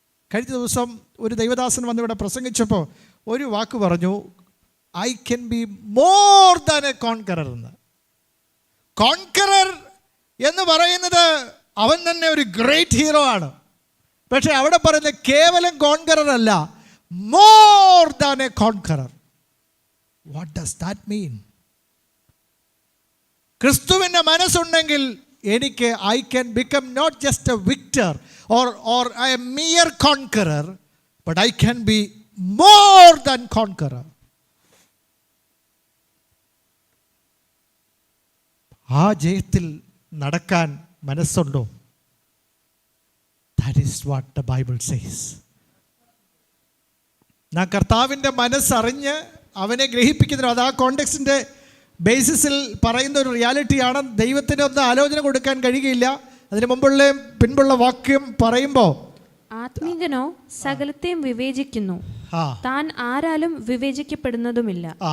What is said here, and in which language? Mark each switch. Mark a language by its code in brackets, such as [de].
[ml] കഴിഞ്ഞ ദിവസം ഒരു ദൈവദാസൻ വന്നിവിടെ പ്രസംഗിച്ചപ്പോൾ ഒരു വാക്ക് പറഞ്ഞു, [en] I can be more than a conqueror [ml] എന്ന്. കോൺകറർ എന്ന് പറയുന്നത് അവൻ തന്നെ ഒരു ഗ്രേറ്റ് ഹീറോ ആണ്. പക്ഷെ അവിടെ പറയുന്നത് കേവലം കോൺകറർ അല്ല, [en] More than a conqueror. What does that mean? [ml] ക്രിസ്തുവിൻ്റെ മനസ്സുണ്ടെങ്കിൽ എനിക്ക് [en] I can become not just a victor or a mere conqueror, but I can be more than conqueror. [ml] ആ ജയത്തിൽ നടക്കാൻ മനസ്സുണ്ടോ? [en] That is what the Bible says. [ml] നാം കർത്താവിൻ്റെ മനസ്സറിഞ്ഞ് അവനെ ഗ്രഹിപ്പിക്കുന്ന, അത് ആ കോണ്ടെക്സ്റ്റിൻ്റെ ബേസിസിൽ പറയുന്ന ഒരു റിയാലിറ്റിയാണ്. ദൈവത്തിന് ഒന്ന് ആലോചന കൊടുക്കാൻ കഴിയുകയില്ല. അതിന് പിൻപുള്ള വാക്യം പറയുമ്പോൾ, ആത്മീകനോ സകലത്തെയും വിവേചിക്കുന്നു, താൻ ആരാലും വിവേചിക്കപ്പെടുന്നതുമില്ല.